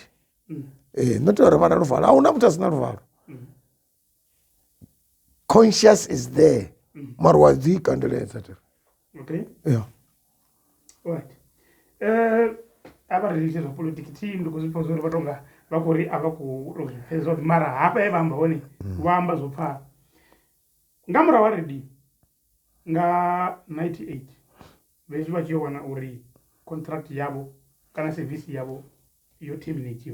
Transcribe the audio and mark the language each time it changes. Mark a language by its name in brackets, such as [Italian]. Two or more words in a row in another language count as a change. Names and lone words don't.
[Venda] Not uri vha na luvalo. A hu na muthu a si na luvalo. [English] Conscience is there. [Venda] Mara wa ḓi kandeledza. [English] Okay. Yeah. Right. [Venda] A vha ri zwa politiki team ndi khou zwi pfha uri vha tonga vha khou ri a vha khou tou zwi pfhesa uri mara hafha he vha amba hone vha amba zwo pfhala. Nga murahu ha redio nga 98 vhezwi vha tshi yo wana uri contract yavho kana service yavho yo terminatiwa.